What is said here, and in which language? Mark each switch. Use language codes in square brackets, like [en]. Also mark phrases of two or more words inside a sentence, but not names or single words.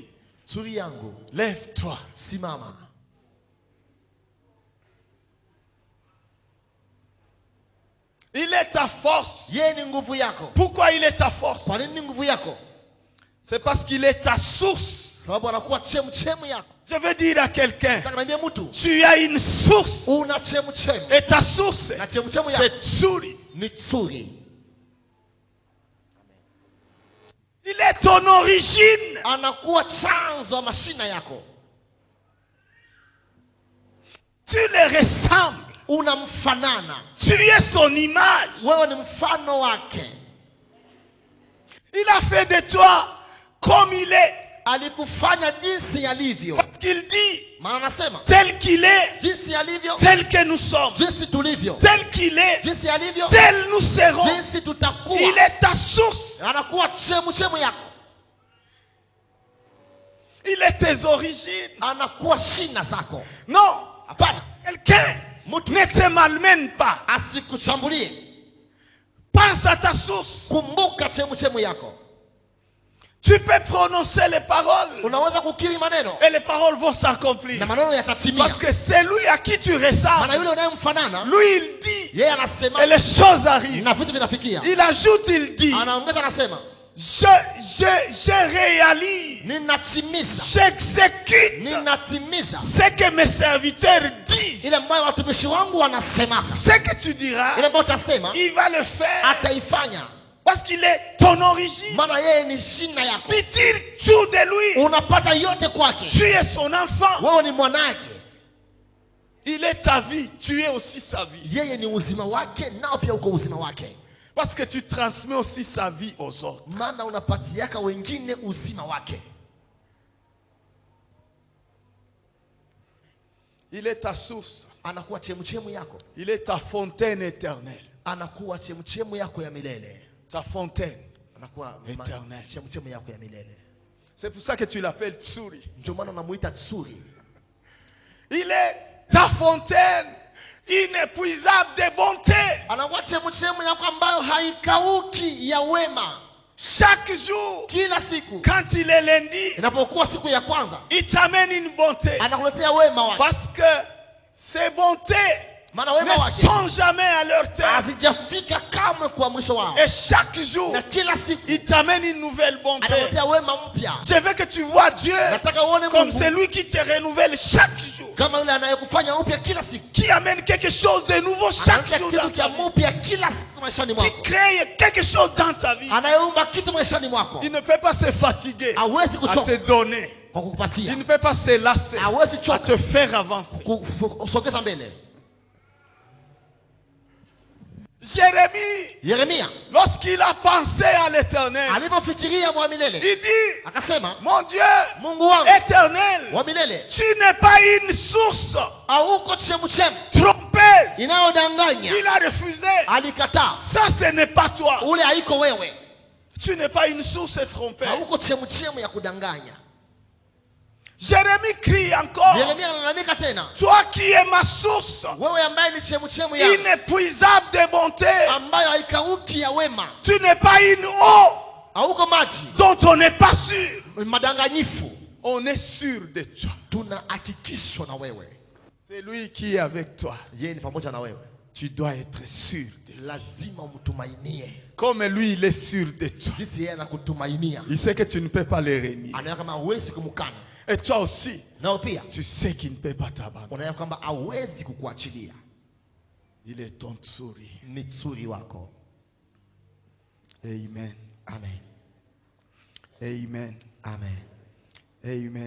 [sw] Tsuri yangu, [fr] lève-toi. [sw] simama. [fr] Il est ta force. [sw] Yeye ni nguvu yako. [fr] Pourquoi il est ta force? [sw] Kwa nini ni nguvu yako? [fr] C'est parce qu'il est ta source. [sw] Sababu anakuwa chemchemu yako. [fr] Je veux dire à quelqu'un, [sw] Nataka niambie mtu, [fr] tu as une source. [sw] una chemchemu. [fr] Et ta source, [sw] Na chemchemu yako [fr] c'est tsuri. [sw] ni tsuri. [fr] Il est ton origine. [sw] Anakuwa chanzo wa mashina yako. [fr] Tu le ressembles. [sw] Unamfanana. [fr] Tu es son image. [sw] Wewe ni mfano wake. [fr] Il a fait de toi comme il est. [sw] Alikufanya jinsi alivyo. [fr] Parce qu'il dit, [sw] Maana anasema [fr] tel qu'il est, [sw] jinsi alivyo, [fr] tel que nous sommes, [sw] jinsi tulivyo, [fr] tel qu'il est, [sw] jinsi alivyo, [fr] tel nous serons. [sw] jinsi tutakuwa. [fr] Il est ta source. [sw] Anakuwa chemchemu yako. [fr] Il est tes origines. [sw] Anakuwa shina zako. [fr] Non. [sw] Hapana. [fr] Quelqu'un ne te malmène pas. [sw] Asikushambulie. [fr] Pense à ta source. [sw] Kumbuka chemchemu yako. [fr] Tu peux prononcer les paroles. [sw] Unaweza kukiri maneno [fr] Et les paroles vont s'accomplir. [sw] na maneno yatatimia. [fr] Parce que c'est lui à qui tu [sw] Maana [fr] ressembles. [sw] yule unayemfanana, [fr] Lui, il dit. [sw] yeye anasema [fr] Et les choses arrivent. [sw] na vitu vinafikia. [fr] Il ajoute, il dit. [sw] Anaongeza anasema, [fr] Je réalise. [sw] ninatimiza. [fr] J'exécute [sw] Ninatimiza [fr] ce que mes serviteurs disent. [sw] ile ambayo watumishi wangu wanasema. [fr] Ce que tu diras, [sw] Ile ambayo utasema [fr] il va le faire. [sw] ataifanya. [fr] Parce qu'il est ton origine. [sw] Maana yeye ni shina yako. [fr] Tu tires tout de lui. [sw] Unapata yote kwake. [fr] Tu es son enfant. [sw] Wewe ni mwanake. [fr] Il est ta vie. Tu es aussi sa vie. [sw] Yeye ni uzima wake, nao pia uko uzima wake. [fr] Parce que tu transmets aussi sa vie aux autres. [sw] Maana unapatiaka wengine uzima wake. [fr] Il est ta source. [sw] Anakuwa chemchemu yako. [fr] Il est ta fontaine éternelle. [sw] Anakuwa chemchemu yako ya milele. [fr] Ta fontaine. [sw] Anakuwa [fr] Eternel. [sw] chemchemu yako ya milele. [fr] C'est pour ça que tu l'appelles Tsuri. [sw] Ndio maana unamuita tsuri. [fr] Il est ta fontaine inépuisable de bonté. [sw] Anakuwa chemchemu yako ambayo haikauki ya wema. [fr] Chaque jour, [sw] Kila siku [fr] quand il est lundi, [sw] inapokuwa siku ya kwanza, [fr] il t'amène une bonté. [sw] anakuletea wema wake. [fr] Parce que ces bontés [sw] Maana wema [fr] ne [sw] wake [fr] sont jamais à leur terme. [sw] hazijafika kamwe kwa mwisho wao. [fr] Et chaque jour, [sw] Na kila siku [fr] il t'amène une nouvelle bonté. [sw] anakuletea wema mpya. [fr] Je veux que tu vois Dieu [sw] Nataka uone [fr] comme [sw] Mungu [fr] celui qui te renouvelle chaque jour. [sw] kama yule anayekufanya upya kila siku. [fr] Qui amène quelque chose de nouveau chaque [sw] Analeta [fr] jour dans [sw] kitu [fr] ta [sw] cha [fr] vie. [sw] mpya kila siku maishani [fr] Qui [sw] mwako. [fr] crée quelque chose dans ta vie. [sw] Anayeumba kitu maishani mwako. [fr] Il ne peut pas se fatiguer [sw] Hawezi [fr] à te [sw] kuchoka [fr] donner. [sw] kwa kukupatia. [fr] Il ne peut pas se lasser [sw] Hawezi [fr] à [sw] choka [fr] te faire avancer. [sw] kusogeza mbele. [fr] Jérémie, [sw] Yeremia [fr] lorsqu'il a pensé à l'éternel, [sw] alipofikiria wa milele [fr] il dit, [sw] akasema, [fr] mon Dieu, [sw] Mungu wangu [fr] éternel, [sw] wa milele, [fr] tu n'es pas une source [sw] hauko chemchemu [fr] trompeuse. [sw] inayodanganya. [fr] Il a refusé. [sw] Alikataa. [fr] Ça, ce n'est pas toi. [sw] Ule haiko wewe. [fr] Tu n'es pas une source trompeuse. [sw] Hauko chemchemu ya kudanganya. [fr] Jérémie crie encore. [sw] Yeremia analalamika tena, [fr] Toi qui es ma source, [sw] wewe ambaye ni chemchemu ya [fr] inépuisable de bonté, [sw] ambayo haikauki ya wema, [fr] tu n'es pas une eau [sw] hauko maji [fr] dont on n'est pas sûr. [sw] madanganyifu. [fr] On est sûr de toi. [sw] Tunahakikishwa na wewe. [fr] C'est lui qui est avec toi. [sw] Yeye ni pamoja na wewe. [fr] Tu dois être sûr de lui. [sw] Lazima umtumainie. [fr] Comme lui, il est sûr de toi. [sw] Jinsi yeye anakutumainia. [fr] Il sait que tu ne peux pas le renier. [sw] Anaona kama hawezi kumkana. [fr] Et toi aussi, [sw] Nao pia [fr] tu sais qu'il ne peut pas t'abandonner. [sw] unaona kwamba hawezi kukuachilia. [fr] Il est ton tsuri. [sw] Ni tsuri wako. Amen. Amen. Amen. Amen. Amen.